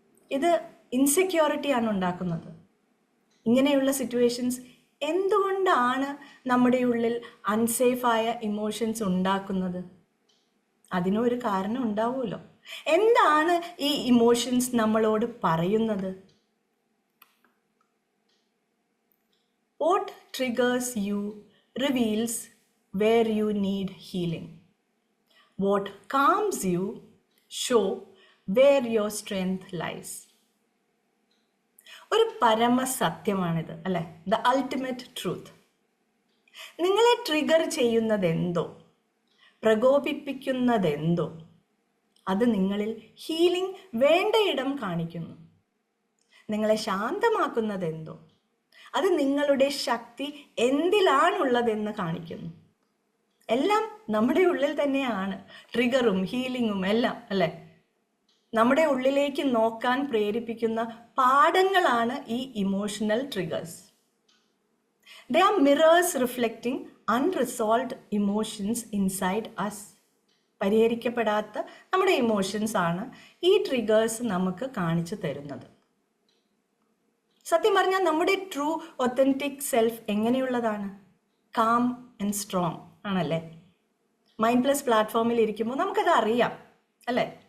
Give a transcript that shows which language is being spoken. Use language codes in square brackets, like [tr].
[ml] ഇത് ഇൻസെക്യൂരിറ്റിയാണ് ഉണ്ടാക്കുന്നത്. ഇങ്ങനെയുള്ള സിറ്റുവേഷൻസ് എന്തുകൊണ്ടാണ് നമ്മുടെ ഉള്ളിൽ അൺസേഫായ ഇമോഷൻസ് ഉണ്ടാക്കുന്നത്? അതിനൊരു കാരണം ഉണ്ടാവുമല്ലോ. എന്താണ് ഈ ഇമോഷൻസ് നമ്മളോട് പറയുന്നത്? [en] What triggers you reveals where you need healing. What calms you show where your strength lies. [ml] ഒരു പരമസത്യമാണിത്, അല്ലേ? [en] The ultimate truth. [ml] നിങ്ങളെ ട്രിഗർ ചെയ്യുന്നതെന്തോ, പ്രകോപിപ്പിക്കുന്നതെന്തോ, അത് നിങ്ങളിൽ ഹീലിംഗ് വേണ്ടയിടം കാണിക്കുന്നു. നിങ്ങളെ ശാന്തമാക്കുന്നതെന്തോ, അത് നിങ്ങളുടെ ശക്തി എന്തിലാണുള്ളതെന്ന് കാണിക്കുന്നു. എല്ലാം നമ്മുടെ ഉള്ളിൽ തന്നെയാണ്, ട്രിഗറും ഹീലിങ്ങും എല്ലാം, അല്ലേ? നമ്മുടെ ഉള്ളിലേക്ക് നോക്കാൻ പ്രേരിപ്പിക്കുന്ന പാഠങ്ങളാണ് ഈ emotional triggers. [en] They are mirrors reflecting unresolved emotions inside us. [ml] പരിഹരിക്കപ്പെടാത്ത നമ്മുടെ ഇമോഷൻസ് ആണ് ഈ ട്രിഗേഴ്സ് നമുക്ക് കാണിച്ചു തരുന്നത്. സത്യം പറഞ്ഞാൽ നമ്മുടെ [en] true authentic self [ml] എങ്ങനെയുള്ളതാണ്? [en] calm and strong [ml] ആണല്ലേ? മൈൻഡ് പ്ലസ് പ്ലാറ്റ്ഫോമിൽ ഇരിക്കുമ്പോൾ നമുക്കത് അറിയാം അല്ലേ?